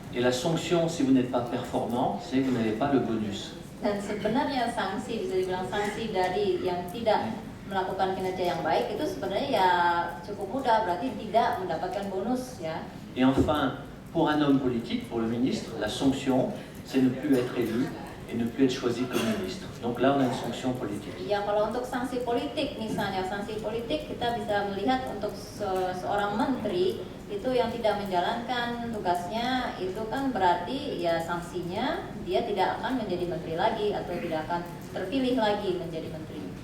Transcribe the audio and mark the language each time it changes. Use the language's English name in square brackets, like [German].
[French] Et la sanction, si vous n'êtes pas performant, c'est que vous n'avez pas le bonus. [Indonesian] Dan sebenarnya sanksi, bisa dibilang sanksi dari yang tidak melakukan kinerja yang baik itu sebenarnya ya cukup mudah, berarti tidak mendapatkan bonus, ya. [French] Et enfin, pour un homme politique, pour le ministre, la sanction, c'est ne plus être élu et ne plus être choisi comme ministre. Donc là, on a une sanction politique. [Indonesian] Ya, kalau untuk sanksi politik misalnya, sanksi politik kita bisa melihat untuk seorang menteri itu yang tidak menjalankan tugasnya, itu kan berarti ya sanksinya dia tidak akan menjadi menteri lagi atau tidak akan terpilih lagi menjadi menteri.